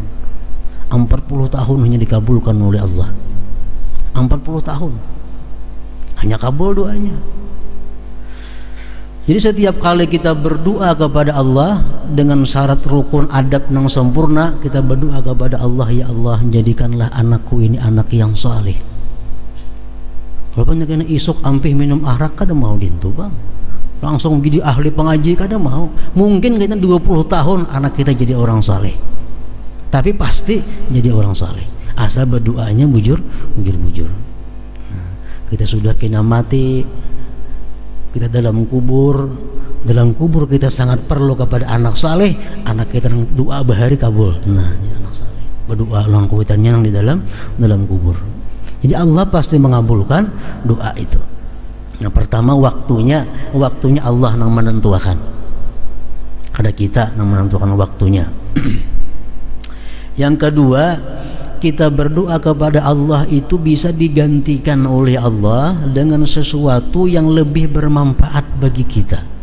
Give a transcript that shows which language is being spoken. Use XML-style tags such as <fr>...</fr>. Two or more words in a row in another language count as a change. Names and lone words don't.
<id>40 tahun hanya dikabulkan oleh Allah. 40 tahun hanya kabul doanya. Jadi setiap kali kita berdoa kepada Allah dengan syarat rukun adab yang sempurna, kita berdoa kepada Allah, ya Allah jadikanlah anakku ini anak yang saleh.</id> <bjn>Kalau banyak kena isuk ampih minum arak kada mau dintu bang, langsung jadi ahli pengaji kada mau.</bjn> <id>Mungkin kita 20 tahun anak kita jadi orang saleh, tapi pasti jadi orang saleh asal berdoanya bujur. Nah, kita sudah kena mati, kita dalam kubur kita sangat perlu kepada anak saleh.</id> <bjn>Anak kita doa bahari kabul. Nah, anak saleh berdoa ulang kuitannya yang di dalam kubur.</bjn> <id>Jadi Allah pasti mengabulkan doa itu. Yang pertama waktunya Allah yang menentukan.</id> <bjn>Kada kita yang menentukan waktunya.</bjn> <id>Yang kedua, kita berdoa kepada Allah itu bisa digantikan oleh Allah dengan sesuatu yang lebih bermanfaat bagi kita.</id>